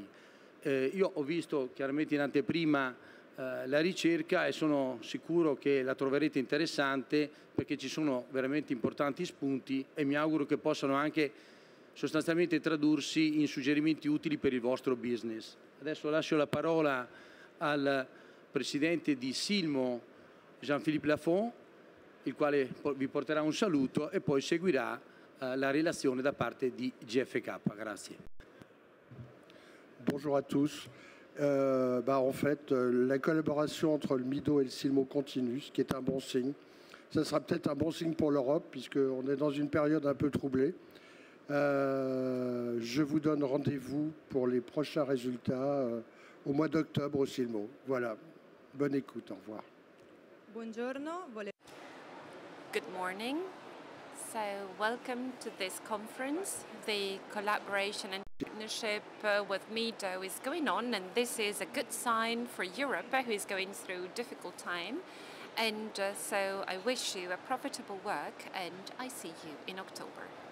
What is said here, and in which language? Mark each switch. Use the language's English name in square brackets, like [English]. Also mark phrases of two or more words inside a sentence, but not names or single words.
[Italian] Io ho visto chiaramente in anteprima la ricerca e sono sicuro che la troverete interessante perché ci sono veramente importanti spunti e mi auguro che possano anche sostanzialmente tradursi in suggerimenti utili per il vostro business. Adesso lascio la parola al presidente di Silmo, Jean-Philippe Lafont, il quale vi porterà un saluto e poi seguirà la relazione da parte di GFK. Grazie. [French] Bonjour à tous. En fait, la collaboration entre le Mido et le Silmo continue, ce qui est un bon signe. Ça sera peut-être un bon signe pour l'Europe, puisqu'on est dans une période un peu troublée. Je vous donne rendez-vous pour les prochains résultats au mois d'octobre au Silmo. Voilà. Bonne écoute. Au revoir. [Italian] Buongiorno. [English] Good morning. So welcome to this conference. The collaboration and partnership with Mido is going on, and this is a good sign for Europe, who is going through a difficult time. And so I wish you a profitable work, and I see you in October.